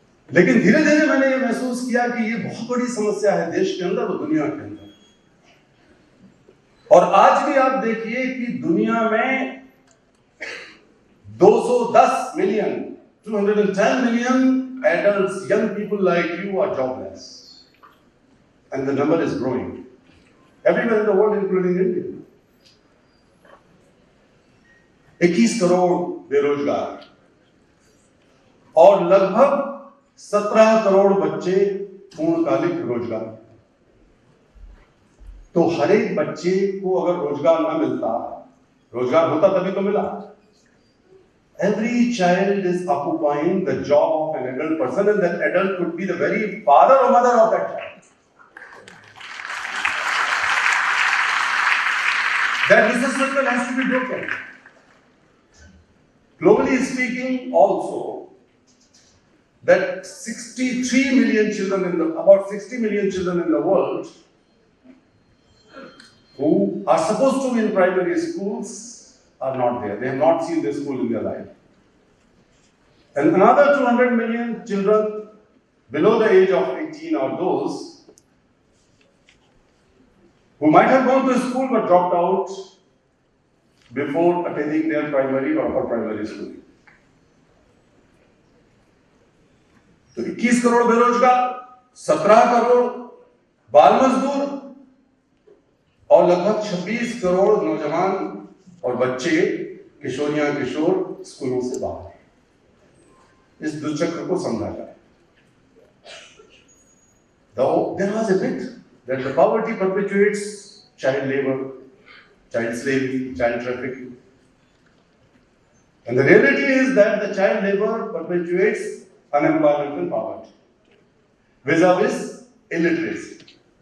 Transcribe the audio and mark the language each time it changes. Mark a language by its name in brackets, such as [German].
[Hindi] लेकिन धीरे धीरे मैंने ये महसूस किया कि ये बहुत बड़ी समस्या है देश के अंदर और दुनिया के अंदर। और आज भी आप देखिए कि दुनिया में 210 million, [English] 210 million adults, young people like you are jobless. And the number is growing everywhere in the world, including India. [Hindi] 21 crore बेरोजगार और लगभग 17 करोड़ बच्चे पूर्णकालिक रोजगार। तो हर एक बच्चे को अगर रोजगार ना मिलता, रोजगार होता तभी तो मिला। [English] Every child is occupying the job of an adult person, and that adult could be the very father or mother of that child. That business circle has to be broken. Globally speaking, also, that 63 million children about 60 million children in the world who are supposed to be in primary schools are not there. They have not seen the school in their life. And another 200 million children below the age of 18 or those who might have gone to school but dropped out before attending their primary or upper primary school. [Hindi] तो 21 करोड़ बेरोजगार, 17 करोड़ बाल मजदूर और लगभग 26 करोड़ नौजवान और बच्चे, किशोरियां किशोर स्कूलों से बाहर। इस दुष्चक्र को समझा जाए। [English] There was a myth that the poverty perpetuates child labor, child slavery, child trafficking. And the reality is that the child labor perpetuates unemployment and poverty, vis-a-vis illiteracy.